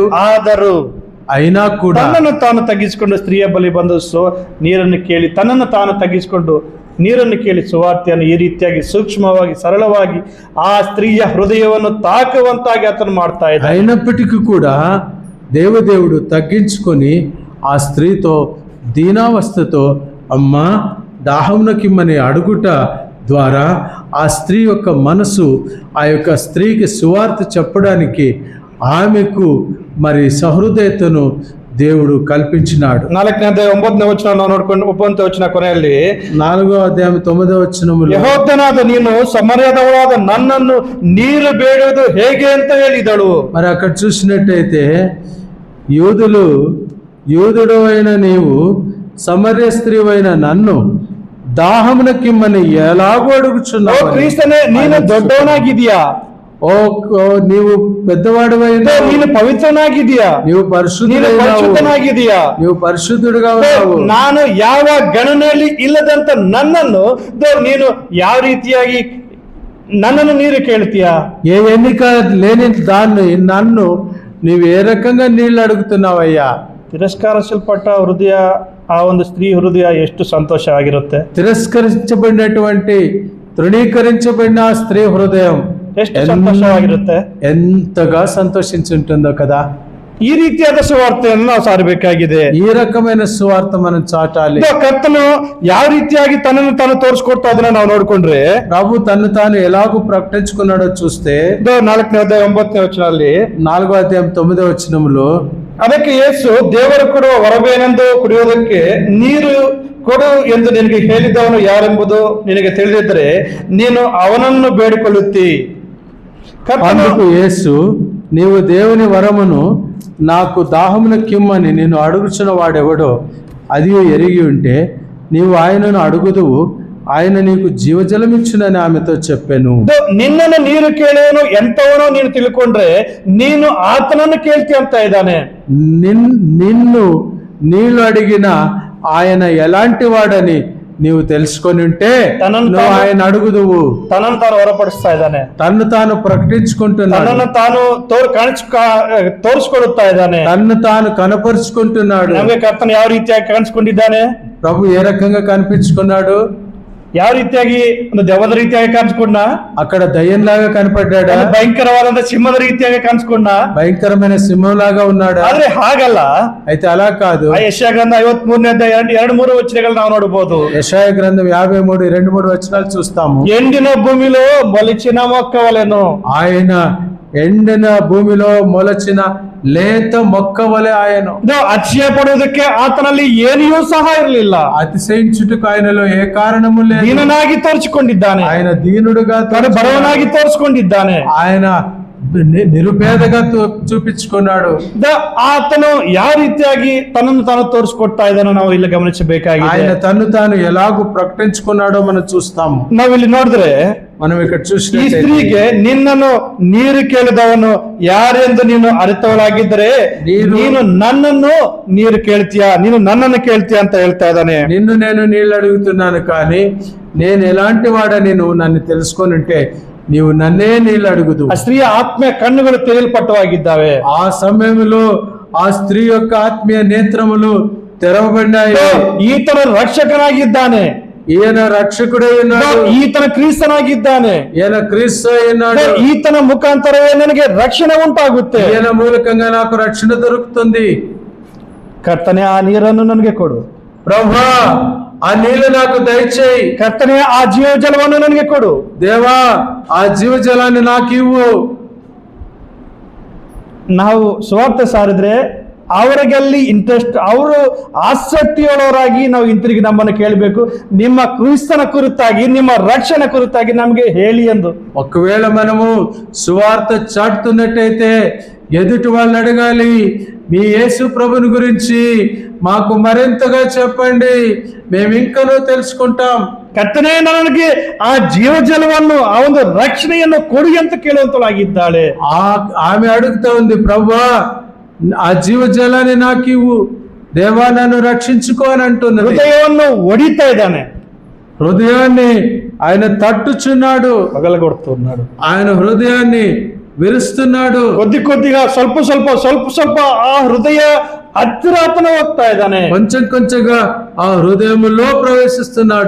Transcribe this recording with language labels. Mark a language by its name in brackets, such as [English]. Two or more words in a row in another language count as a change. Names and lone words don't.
[Kannada] ಆದರೂ [Telugu] అయినా కూడా [Kannada] ತನ್ನನ್ನು ತಾನು ತಗ್ಗಿಸಿಕೊಂಡು ಸ್ತ್ರೀಯ ಬಳಿ ಬಂದು ನೀರನ್ನು ಕೇಳಿ ತನ್ನನ್ನು ತಾನು ತಗ್ಗಿಸಿಕೊಂಡು ನೀರನ್ನು ಕೇಳಿ ಸುವಾರ್ತೆಯನ್ನು ಈ ರೀತಿಯಾಗಿ ಸೂಕ್ಷ್ಮವಾಗಿ ಸರಳವಾಗಿ ಆ ಸ್ತ್ರೀಯ ಹೃದಯವನ್ನು ತಾಕುವಂತಾಗಿ ಆತನು ಮಾಡ್ತಾ ಇದ್ದ. [Telugu] అయినప్పటికీ కూడా దేవుడు తగ్గించుకొని ఆ స్త్రీతో దీనావస్థతో అమ్మా దాహమునకిమ్మని అడుగుట ద్వారా ఆ స్త్రీ యొక్క మనసు ఆ యొక్క స్త్రీకి సువార్త చెప్పడానికి ఆమెకు మరి సహృదయతను దేవుడు కల్పించినాడు. [Kannada] 4ನೇ ಅಧ್ಯಾಯ 9ನೇ ವಚನ ನಾವು ನೋಡ್ಕೊಂಡು 9ನೇ ವಚನ ಕೊನೆಯಲ್ಲಿ [Telugu] 4వ అధ్యాయం 9వ వచనములో [Kannada] ಯೆಹೂದ್ಯನಾದ ನೀನು ಸಮರ್ಯದವಳಾದ ನನ್ನನ್ನು ನೀರು ಬೇಡುವುದು ಹೇಗೆ ಅಂತ ಹೇಳಿದಳು. [Telugu] మరి అక్కడ చూసినట్టయితే యూదుడు అయిన నీవు సమర్య స్త్రీవైన నన్ను దాహమునకిమ్మని ఎలాగో అడుగుచున్నావు. [Kannada] ಕ್ರಿಸ್ತನೇ ನೀನು ದೊಡ್ಡವನಾಗಿದೀಯಾ, [Telugu] నీవు పెద్దవాడివైనా, [Kannada] ನೀನು ಪವಿತ್ರನಾಗಿದೀಯಾ, [Telugu] నీవు [Kannada] ಪರಿಶುದ್ಧನಾಗಿದೀಯಾ, [Telugu] నీవు పరిశుద్ధుడుగా ఉన్నావు. [Kannada] ನಾನು ಯಾವ ಗಣನೆಯಲ್ಲಿ ಇಲ್ಲದಂತ ನನ್ನನ್ನು ನೀನು ಯಾವ ರೀತಿಯಾಗಿ ನನ್ನನ್ನು ನೀರು ಕೇಳ್ತೀಯಾ. [Telugu] ఏ ఎన్నిక లేని దాన్ని నన్ను నీవు ఏ రకంగా నీళ్లు అడుగుతున్నావయ్యా. [Kannada] ತಿರಸ್ಕರಿಸಲ್ಪಟ್ಟ ಹೃದಯ, ಆ ಒಂದು ಸ್ತ್ರೀ ಹೃದಯ ಎಷ್ಟು ಸಂತೋಷವಾಗಿರುತ್ತೆ. [Telugu] తిరస్కరించబడినటువంటి తృణీకరించబడిన ఆ స్త్రీ హృదయం [Kannada] ಎಷ್ಟು ಸಂತೋಷವಾಗಿರುತ್ತೆ, [Telugu] ఎంతగా సంతోషించుంటుందో కదా. [Kannada] ಈ ರೀತಿಯಾದ ಸುವಾರ್ತೆಯನ್ನು ನಾವು ಸಾರಬೇಕಾಗಿದೆ. [Telugu] ఈ రకమైన సువార్త మనం చాటాలి. [Kannada] ಕರ್ತನು ಯಾವ ರೀತಿಯಾಗಿ ತನ್ನನ್ನು ತಾನು ತೋರಿಸ್ಕೊಡ್ತಾ ಅದನ್ನ ನಾವು ನೋಡ್ಕೊಂಡ್ರೆ [Telugu] ప్రభు తను తాను ఎలాగూ ప్రకటించుకున్నాడో చూస్తే [Kannada] 4ನೇ ಅಧ್ಯಾಯ 9ನೇ ವಚನದಲ್ಲಿ [Telugu] 4వ అధ్యాయం 9వ వచనములో [Kannada] ಅದಕ್ಕೆ ಯೇಸು ದೇವರು ಕೊಡುವ ವರವೇನೆಂದು ಕುಡಿಯೋದಕ್ಕೆ ನೀರು ಕೊಡು ಎಂದು ನಿನಗೆ ಹೇಳಿದವನು ಯಾರೆಂಬುದು ನಿನಗೆ ತಿಳಿದಿದ್ದರೆ ನೀನು ಅವನನ್ನು ಬೇಡಿಕೊಳ್ಳುತ್ತಿ. [Telugu] అందుకు యేసు నీవు దేవుని వరమును నాకు దాహమునకిమ్మని నేను అడుగుచున్న వాడెవడో అది ఎరిగి ఉంటే నీవు ఆయనను అడుగుదువు, ఆయన నీకు జీవజలమిచ్చునని ఆమెతో చెప్పాను. [Kannada] ನಿನ್ನನ್ನು ನೀರು ಕೇಳುವನು ಎಂತವನೋ ನೀನು ತಿಳ್ಕೊಂಡ್ರೆ ನೀನು ಆತನನ್ನು ಕೇಳ್ತಿ ಅಂತ ಇದ್ದಾನೆ. [Telugu] నిన్ను నీళ్లు అడిగిన ఆయన ఎలాంటి వాడని నీవు తెలుసుకొని ఉంటే నువ్వు ఆయన అడుగుదువు. తనను తాను [Kannada] ಹೊರಪಡಿಸ್ತಾ ಇದ್ದಾನೆ, [Telugu] తన్ను తాను ప్రకటించుకుంటున్నాడు, తనను తాను [Kannada] ತೋರಿಸ್ಕೊಡುತ್ತಾ ಇದ್ದಾನೆ, [Telugu] తన్ను తాను కనపరుచుకుంటున్నాడు. [Kannada] ನಮಗೆ ಕರ್ತನ ಯಾವ ರೀತಿಯಾಗಿ ಕಾಣಿಸ್ಕೊಂಡಿದ್ದಾನೆ, [Telugu] ప్రభు ఏ రకంగా కనిపించుకున్నాడు, [Kannada] ಯಾವ ರೀತಿಯಾಗಿ ಒಂದು ದೆವ್ವದ ರೀತಿಯಾಗಿ ಕಾಣಿಸ್ಕೊಂಡ, [Telugu] అక్కడ దయ్యంలాగా కనపడ్డాడా, [Kannada] ಭಯಂಕರವಾದಂತ ಸಿಂಹದ ರೀತಿಯಾಗಿ ಕಾಣಿಸ್ಕೊಂಡ, [Telugu] భయంకరమైన సింహంలాగా ఉన్నాడా. [Kannada] ಆದ್ರೆ ಹಾಗಲ್ಲ. [Telugu] అయితే అలా కాదు. [Kannada] ಯೆಶಾಯ ಗ್ರಂಥ 53ನೇ ಅಧ್ಯಾಯ 2-3 ವಚನಗಳು ನಾವು ನೋಡಬಹುದು. [Telugu] యెషయా గ్రంథం 53 2-3 వచనాలు చూస్తాము. ఎండిన భూమిలో మొలిచిన మొక్క వలెను, ఆయన ఎండిన భూమిలో మొలచిన లేత మొక్క వలె ఆయను. [Kannada] ಅತಿಶಯಪಡುವುದಕ್ಕೆ ಆತನಲ್ಲಿ ಏನಿಯೂ ಸಹ ಇರಲಿಲ್ಲ. [Telugu] అతిశయించుటకు ఆయనలో ఏ కారణము లేదు. [Kannada] ದೀನನಾಗಿ ತೋರಿಸಿಕೊಂಡಿದ್ದಾನೆ. [Telugu] ఆయన దీనుడుగా [Kannada] ತಾನು ಬಡವನಾಗಿ ತೋರಿಸಿಕೊಂಡಿದ್ದಾನೆ. [Telugu] ఆయన నిరుపేదగా చూపించుకున్నాడు. [Kannada] ಆತನು ಯಾವ ರೀತಿಯಾಗಿ ತನ್ನನ್ನು ತಾನು ತೋರಿಸಿಕೊಡ್ತಾ ಇದ್ದಾನೋ ನಾವು ಇಲ್ಲಿ ಗಮನಿಸಬೇಕಾಗಿದೆ. [Telugu] ఆయన తను తాను ఎలాగూ ప్రకటించుకున్నాడో మనం చూస్తాము. [Kannada] ನಾವಿಲ್ಲಿ ನೋಡಿದ್ರೆ [Telugu] మనం ఇక్కడ [Kannada] ಈ [Telugu] చూసిన [Kannada] ಸ್ತ್ರೀಗೆ ನಿನ್ನನ್ನು ನೀರು ಕೇಳಿದವನು ಯಾರೆಂದು ನೀನು ಅರಿತವಳಾಗಿದ್ದರೆ ನೀನು ನನ್ನನ್ನು ನೀರು ಕೇಳ್ತೀಯಾ, ನೀನು ನನ್ನನ್ನು ಕೇಳ್ತೀಯಾ ಅಂತ ಹೇಳ್ತಾ ಇದ್ದಾನೆ. [Telugu] నిన్ను నేను నీళ్ళు అడుగుతున్నాను కానీ నేను ఎలాంటి వాడని నువ్వు నన్ను తెలుసుకొని ఉంటే నీవు నన్నే నీళ్ళు అడుగుదు. [Kannada] ಆ ಸ್ತ್ರೀಯ ಆತ್ಮೀಯ ಕಣ್ಣುಗಳು ತೆರೆಯಲ್ಪಟ್ಟವಾಗಿದ್ದಾವೆ. [Telugu] ఆ సమయంలో ఆ స్త్రీ యొక్క ఆత్మీయ నేత్రములు తెరవబడినాయి. [Kannada] ಈತನ ರಕ್ಷಕನಾಗಿದ್ದಾನೆ, [Telugu] ఈయన రక్షకుడై ఉన్నాడు, [Kannada] ಈತನ ಕ್ರಿಸ್ತನಾಗಿದ್ದಾನೆ, [Telugu] ఈయన క్రీస్తు అయి ఉన్నాడు. [Kannada] ಈತನ ಮುಖಾಂತರವೇ ನನಗೆ ರಕ್ಷಣೆ ಉಂಟಾಗುತ್ತೆ. [Telugu] ఈయన మూలకంగా నాకు రక్షణ దొరుకుతుంది. [Kannada] ಕರ್ತನೆ ಆ ನೀರನ್ನು ನನಗೆ ಕೊಡು. [Telugu] ప్రభువా ఆ నీళ్లు నాకు దయచేయి. [Kannada] ಕರ್ತನೆ ಆ ಜೀವ ಜಲವನ್ನು ನನಗೆ ಕೊಡು. [Telugu] దేవా ఆ జీవజలాన్ని నాకు ఇవ్వు. [Kannada] ನಾವು ಸ್ವಾರ್ಥ ಸಾರಿದ್ರೆ ಅವರಿಗಲ್ಲಿ ಇಂಟ್ರೆಸ್ಟ್, ಅವರು ಆಸಕ್ತಿಯುಳ್ಳವರಾಗಿ ನಾವು ಹಿಂತಿರುಗಿ ನಮ್ಮನ್ನು ಕೇಳಬೇಕು, ನಿಮ್ಮ ಕ್ರಿಸ್ತನ ಕುರಿತಾಗಿ ನಿಮ್ಮ ರಕ್ಷಣೆ ಕುರಿತಾಗಿ ನಮಗೆ ಹೇಳಿ ಎಂದು. [Telugu] ఒకవేళ మనము సువార్త చాటుతున్నట్టయితే ఎదుటి వాళ్ళని అడగాలి, మీ యేసు ప్రభుని గురించి మాకు మరింతగా చెప్పండి, మేము ఇంకనూ తెలుసుకుంటాం. [Kannada] ಕರ್ತನೇ ನನಗೆ ಆ ಜೀವ ಜಲವನ್ನು, ಆ ಒಂದು ರಕ್ಷಣೆಯನ್ನು ಕೊಡಿ ಅಂತ ಕೇಳುವಂತಳಾಗಿದ್ದಾಳೆ. [Telugu] ఆమె అడుగుతా ఉంది, ప్రభువా ఆ జీవజలాన్ని నాకు ఇవ్వు, దేవా నన్ను రక్షించుకో అని అంటున్నది. [Kannada] ಹೃದಯವನ್ನು ಒಡಿತಾ ಇದ್ದಾನೆ, [Telugu] హృదయాన్ని ఆయన తట్టుచున్నాడు, పగలగొడుతున్నాడు, ఆయన హృదయాన్ని విరుస్తున్నాడు. కొద్ది కొద్దిగా [Kannada] ಸ್ವಲ್ಪ ಸ್ವಲ್ಪ ಆ ಹೃದಯ ಹತ್ತಿರ ಹೋಗ್ತಾ ಇದ್ದಾನೆ. [Telugu] కొంచెం కొంచెంగా ఆ హృదయంలో ప్రవేశిస్తున్నాడు.